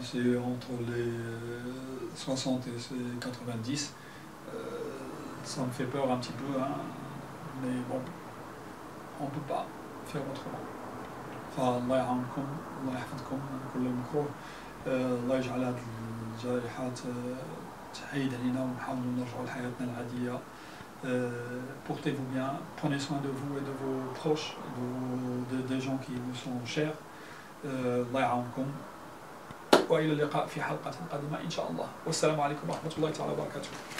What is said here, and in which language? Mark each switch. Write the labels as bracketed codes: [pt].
[fr] C'est entre les 60 et 90. Ça me fait peur un petit peu, hein. Mais bon, on ne peut pas faire autrement. [ar] فالله يعاونكم، الله يحفظكم من كل مكروه، الله يجعل هذه الجائحات تحيد علينا ونحاول نرجعوا لحياتنا العادية. [fr] Portez-vous bien, prenez soin de vous et de vos proches, des gens qui vous sont chers. [ar] الله يعاونكم. وإلى اللقاء في حلقة قادمة إن شاء الله. والسلام عليكم ورحمة الله تعالى وبركاته.